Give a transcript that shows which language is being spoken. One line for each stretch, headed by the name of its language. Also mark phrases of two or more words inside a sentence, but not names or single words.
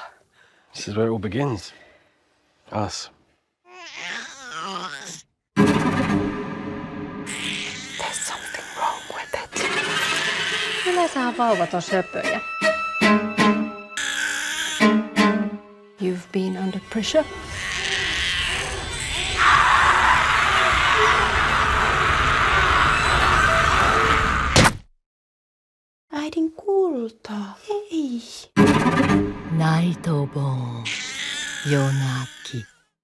English: This is where it all begins. Us. There's something wrong with it.
Finnish: Yleensähän vauvat on söpöjä.
English: You've been under pressure.
Finnish: Äidin kultaa. Ei. Naitobon. Jonaki.